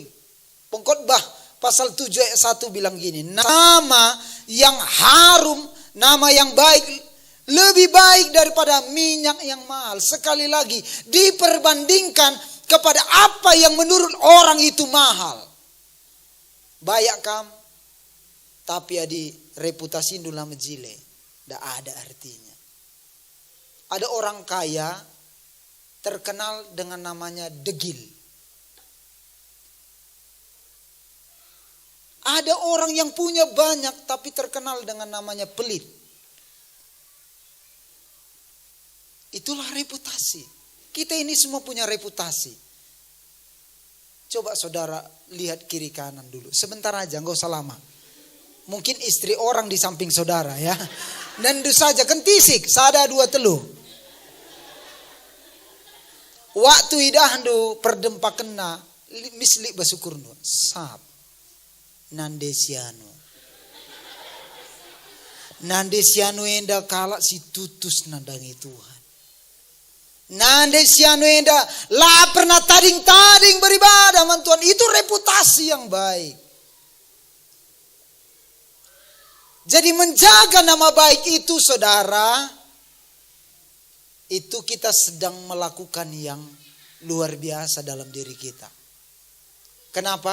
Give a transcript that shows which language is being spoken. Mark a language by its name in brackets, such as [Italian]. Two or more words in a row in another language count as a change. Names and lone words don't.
[Indonesian] Pengkhotbah pasal 7 ayat 1 bilang gini, nama yang harum, nama yang baik, lebih baik daripada minyak yang mahal. Sekali lagi, diperbandingkan kepada apa yang menurut orang itu mahal. [Batak Karo] Bayak kam, tapi adi reputasi indula mejile. [Indonesian] Tidak ada artinya. Ada orang kaya terkenal dengan namanya degil. Ada orang yang punya banyak tapi terkenal dengan namanya pelit. Itulah reputasi. Kita ini semua punya reputasi. Coba saudara lihat kiri kanan dulu. Sebentar aja, nggak usah lama. Mungkin istri orang di samping saudara ya. [Batak Karo] Nendu saja kentisik, sada dua telu. Waktu idahandu perdempa kena, mislik basukurnu. Sap. Nandesiano. Nandesiano enda kalak si tutus nandangi Tuhan. Nandesiano enda lah pernah tading-tading beribadah man Tuhan. [Indonesian] Itu reputasi yang baik. Jadi menjaga nama baik itu saudara, itu kita sedang melakukan yang luar biasa dalam diri kita. Kenapa?